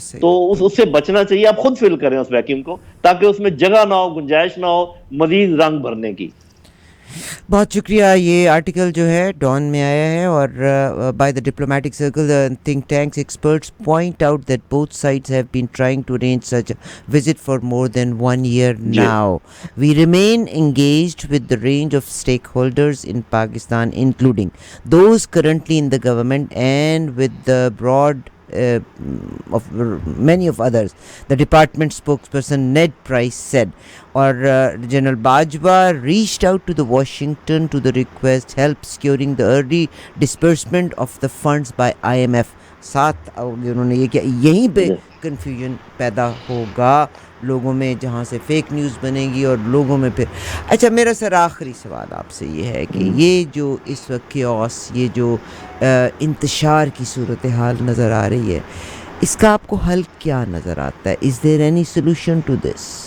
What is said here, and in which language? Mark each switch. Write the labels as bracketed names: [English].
[Urdu] تو اس سے بچنا چاہیے, آپ خود فل کریں اس ویکیوم کو تاکہ اس میں جگہ نہ ہو, گنجائش نہ ہو مزید رنگ بھرنے کی. بہت شکریہ. یہ آرٹیکل جو ہے ڈان میں آیا ہے اور [English] by the diplomatic circle think tanks experts point out that both sides have been trying to arrange such visit for more than 1 year [Urdu] جی [English] now. We remain engaged with the range of stakeholders in Pakistan, including those currently in the government and with the broad of many of others, the department spokesperson Ned Price said. Or General Bajwa reached out to the Washington to the request help securing the early disbursement of the funds by IMF. [Urdu] ساتھ انہوں نے یہ کیا یہیں پہ جی confusion پیدا ہوگا لوگوں میں جہاں سے فیک نیوز بنے گی اور لوگوں میں پھر. اچھا میرا سر آخری سوال آپ سے یہ ہے کہ یہ جو اس وقت کیوس یہ جو انتشار کی صورتحال نظر آ رہی ہے اس کا آپ کو حل کیا نظر آتا ہے؟ [English] Is there any solution to this?